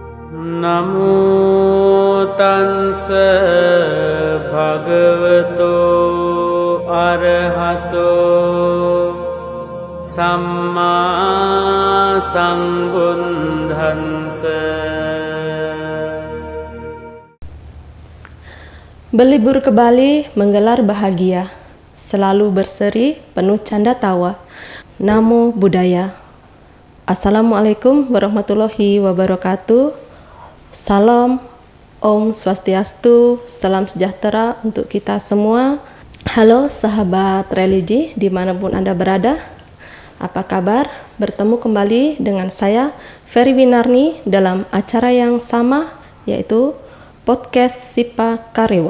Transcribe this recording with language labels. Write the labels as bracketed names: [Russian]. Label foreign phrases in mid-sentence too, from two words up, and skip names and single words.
[Pali] Namo tassa bhagavato arahato samma sambuddhassa. [Indonesian] Berlibur ke Bali menggelar bahagia, selalu berseri, penuh canda tawa. [Pali] Namo Buddhaya. [Arabic] السلام عليكم ورحمة الله وبركاته. [Indonesian] Salam, [Balinese] Om Swastiastu, [Indonesian] salam sejahtera untuk kita semua. Halo sahabat religi dimanapun Anda berada. Apa kabar? Bertemu kembali dengan saya, Ferry Winarni, dalam acara yang sama, yaitu Podcast Sipa Karewa.